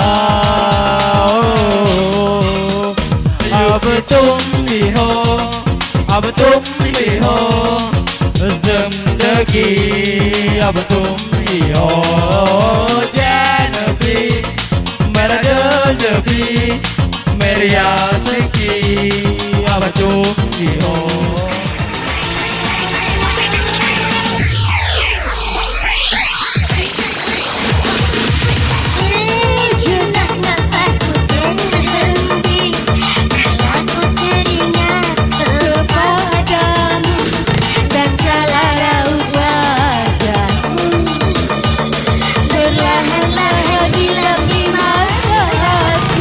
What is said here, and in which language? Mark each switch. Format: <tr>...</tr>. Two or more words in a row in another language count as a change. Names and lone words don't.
<hi>अब तुम ही हो, अब तुम ही हो जिंदगी, अब तुम ही हो जान भी मेरा दर्द भी मेरी आशिकी. अब तुम ही हो.</hi> <id>Sejenak nafasku terhenti kala ku teringat kepadamu dan kala raut wajahmu berlahan-lahan dilapis mata hati.</id>